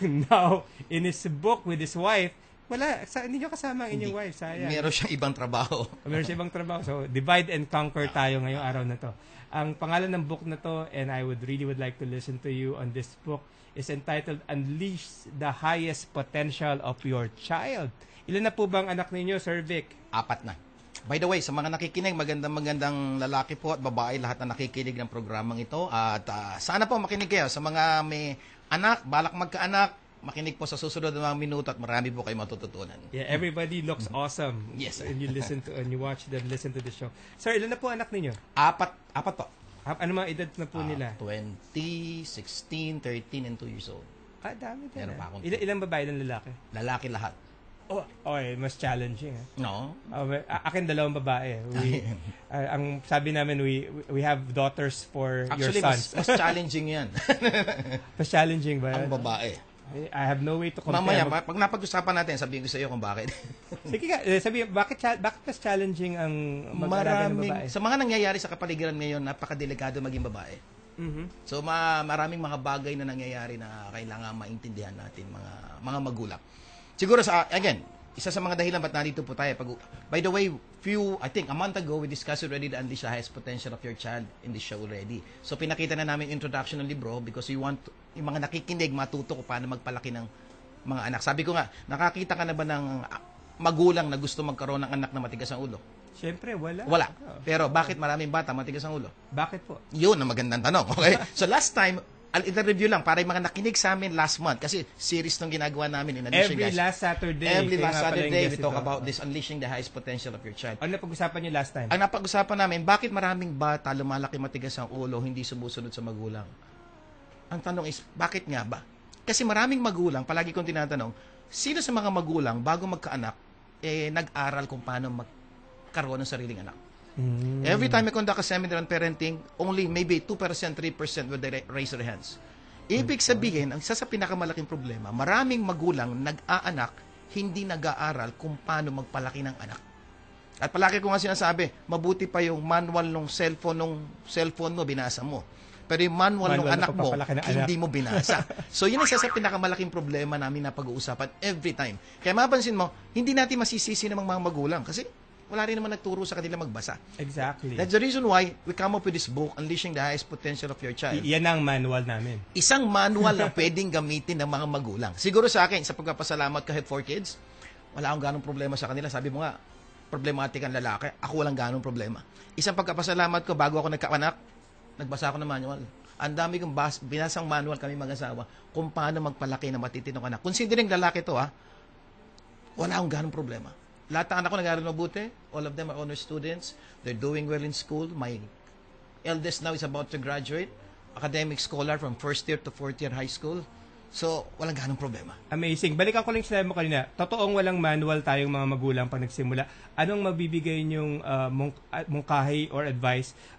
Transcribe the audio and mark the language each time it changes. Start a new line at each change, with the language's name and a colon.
English: Now, in his book with his wife,
Filipino: hindi nyo kasama ang inyong wife, sayang. Meron siyang ibang trabaho. Meron siyang ibang trabaho. So,
English: divide and conquer
Filipino: tayo ngayong araw na to. Ang pangalan ng book na to, and I would like to listen to you on this book, is entitled Unleash the Highest Potential of Your Child. Ilan na po bang anak ninyo, Sir Vic? 4 na.
English: By the way,
Filipino: sa mga nakikinig, magandang lalaki po at babae, lahat na nakikinig ng programang ito. At sana po makinig kayo. Sa mga may anak, balak magkaanak, makinig po sa susunod ng mga minuto at marami po kayo matututunan.
English: Yeah, everybody looks awesome. Yes, sir. And you watch them, listen to the show.
Filipino: Sir, ilan na po anak ninyo? 4 po. Ano mga edad na po nila? 20, 16, 13, and 2 years old. Dami din. Meron pa akong Ilang babae, ilang lalaki? Lalaki lahat. Okay, mas challenging. No? Akin 2 babae. Ang sabi namin,
English: we have daughters for Actually, your sons.
Filipino: mas challenging yan. Mas challenging ba yan? Ang babae.
English: I have no way to compare.
Filipino: Mamaya, pag napag-usapan natin, sabihin ko sa iyo kung bakit. Sige ka, sabihin, bakit mas challenging ang mag-alaga ng babae? Sa mga nangyayari sa kapaligiran ngayon, napakadelikado maging babae. Mm-hmm. So, maraming mga bagay na nangyayari na kailangan maintindihan natin, mga magulang. Siguro, again, isa sa mga dahilan ba't nandito po tayo.
English: By the way, I think a month ago, we discussed already the Unleash the Highest Potential of Your Child in this show already.
Filipino: So, pinakita na namin introduction ng libro
English: because we want
Filipino: yung mga nakikinig matuto kung paano magpalaki ng mga anak. Sabi ko nga, nakakita ka na ba ng magulang na gusto magkaroon ng anak na matigas ang ulo? Siyempre, wala. Pero bakit maraming bata matigas ang ulo? Bakit po? Yun ang magandang tanong. Okay? So, last time, i-review lang para yung mga nakinig sa amin last month kasi series nung ginagawa namin in Unleashing
English: Every last Saturday we talk about this Unleashing the Highest Potential of Your Child.
Filipino: Ano napag-usapan niyo last time? Ang napag-usapan namin, bakit maraming bata lumalaki matigas ang ulo, hindi sumusunod sa magulang? Ang tanong is, bakit nga ba? Kasi maraming magulang, palagi kong tinatanong, sino sa mga magulang bago magkaanak nag-aral kung paano magkaroon ng sariling anak?
English: Every time I conduct a seminar on parenting, only maybe 2%, 3% will raise their hands.
Filipino: Ibig sabihin, ang isa sa pinakamalaking problema, maraming magulang nag-aanak, hindi nag-aaral kung paano magpalaki ng anak. At palagi ko nga sinasabi, mabuti pa yung manual ng cellphone mo, binasa mo. Pero yung manual ng anak mo, hindi mo binasa. So, yun ang isa sa pinakamalaking problema namin na pag-uusapan every time. Kaya mapansin mo, hindi natin masisisi ng mga magulang kasi wala rin naman nagturo sa kanila magbasa.
English: Exactly. That's the reason why we come up with this book, Unleashing the Highest Potential of Your Child.
Filipino: Yan ang manual namin. Isang manual na pwedeng gamitin ng mga magulang. Siguro sa akin, sa pagpapasalamat kahit 4 kids, wala akong ganong problema sa kanila. Sabi mo nga, problematic ang lalaki. Ako walang ganong problema. Isang pagpapasalamat ko, bago ako nagkaanak, nagbasa ako ng manual. Ang dami kong binasang manual kami mag-asawa kung paano magpalaki ng matitinong anak. Considering lalaki to, wala akong ganong problema. Lahat ng anak ko nag-aaral mabuti.
English: All of them are honor students. They're doing well in school. My eldest now is about to graduate. Academic scholar from first year to fourth year high school.
Filipino: So, walang ganong problema. Amazing. Balikan ko lang sinabi mo kanina. Totoong walang manual tayong mga magulang pag nagsimula. Anong mabibigay niyong mungkahi or advice?